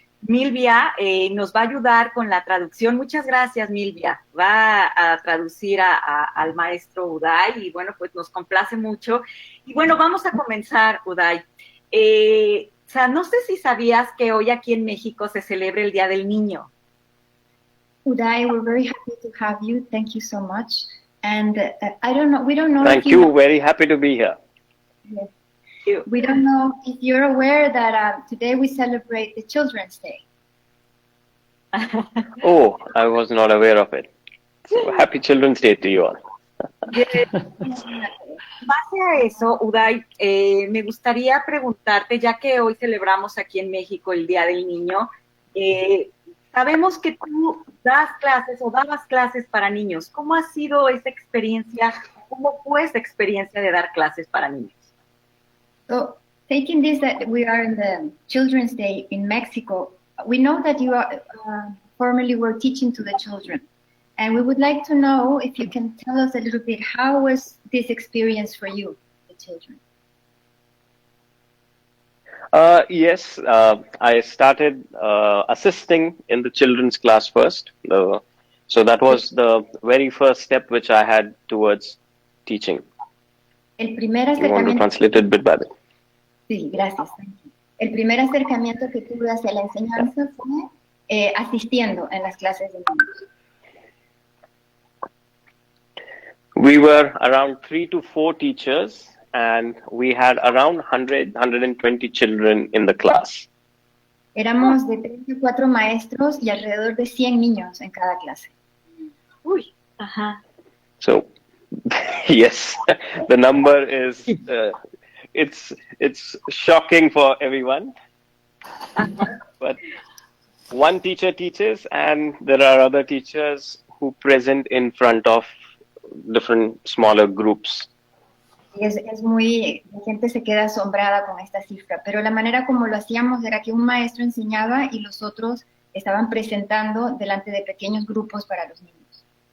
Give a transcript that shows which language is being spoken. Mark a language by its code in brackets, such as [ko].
[es] Milvia nos va a ayudar con la traducción. Muchas gracias, Milvia. Va a traducir al maestro Uday y bueno, pues nos complace mucho. Y bueno, vamos a comenzar, Uday. O sea, no sé si sabías que hoy aquí en México se celebra el Día del Niño. [en] Uday, we're very happy to have you. Thank you so much. And I don't know, we don't know. Thank you. Very happy to be here. Yes. We don't know if you're aware that today we celebrate the Children's Day. Oh, I was not aware of it. So, happy Children's Day to you all. [es] Base a eso, Uday, me gustaría preguntarte, ya que hoy celebramos aquí en México el Día del Niño, sabemos que tú das clases o dabas clases para niños. ¿Cómo ha sido esa experiencia? ¿Cómo fue esa experiencia de dar clases para niños? [en] So, taking this that we are in the Children's Day in Mexico, we know that you are formerly were teaching to the children. And we would like to know if you can tell us a little bit, how was this experience for you, the children? Yes, I started assisting in the children's class first. So that was the very first step which I had towards teaching. [es] El primer [en] You want to [es] acercamiento. [en] translate it bit by bit? [es] Sí, gracias. [en] Thank you. [es] El primer acercamiento que tuve hacia la enseñanza fue asistiendo en las clases de niños. [en] We were around 3 to 4 teachers and we had around 120 children in the class. [es] Éramos de 34 maestros y alrededor de 100 niños en cada clase. Uy, ajá. [en] So, yes, the number is, it's shocking for everyone. But one teacher teaches and there are other teachers who present in front of different smaller groups. [es] Es muy, la gente se queda asombrada con esta cifra, pero la manera como lo hacíamos era que un maestro enseñaba y los otros estaban presentando delante de pequeños grupos para los niños.